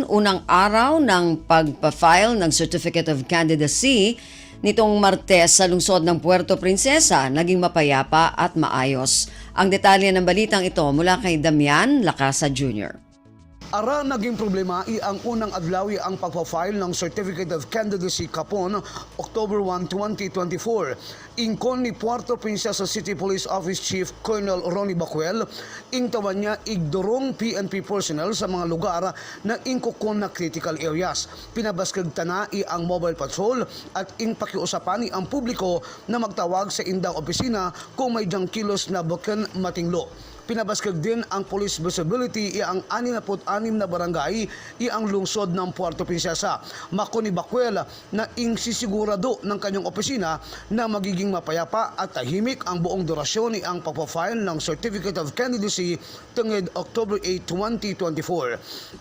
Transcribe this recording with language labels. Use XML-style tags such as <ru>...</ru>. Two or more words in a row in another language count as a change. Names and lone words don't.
<tl>Unang araw ng pagpa-file ng Certificate of Candidacy nitong Martes sa lungsod ng Puerto Princesa, naging mapayapa at maayos. Ang detalye ng balitang ito mula kay Damian Lacasa Jr.</tl> <cyo>Ara naging problema ang unang adlaw ang pagpa-file ng Certificate of Candidacy kapon October 1, 2024. Ingkon ni Puerto Princesa City Police Office Chief Colonel Ronnie Bacuel, ingtawan niya igdurong PNP personnel sa mga lugar na ingkukon na critical areas. Pinabaskag tana ang mobile patrol at pakiusapan ang publiko na magtawag sa indang opisina kung may diyang kilos na buken matinglo. Pinabaskag din ang police visibility ang 66 na barangay ang lungsod ng Puerto Princesa. Mako ni Bacuel na</cyo> <tl>sisigurado ng kanyang opisina na magiging mapayapa at tahimik</tl> <cyo>ang buong durasyon ang pagpa-file ng Certificate of Candidacy tungod October 8, 2024.</cyo>